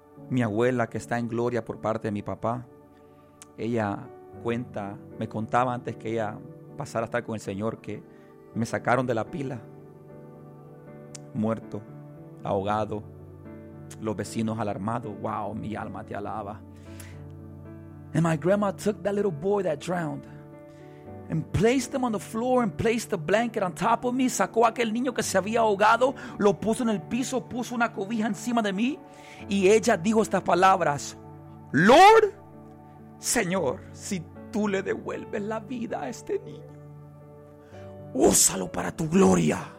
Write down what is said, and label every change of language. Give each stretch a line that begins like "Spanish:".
Spanish: Mi abuela, que está en gloria por parte de mi papá, ella cuenta, me contaba antes que ella pasara a estar con el Señor, que me sacaron de la pila, muerto, ahogado, los vecinos alarmados. Wow, mi alma te alaba.
English: And my grandma took that little boy that drowned and placed him on the floor and placed the blanket on top of me.
Spanish: Sacó a aquel niño que se había ahogado, lo puso en el piso, puso una cobija encima de mí, y ella dijo estas palabras: Lord, Señor, si tú le devuelves la vida a este niño, úsalo para tu gloria.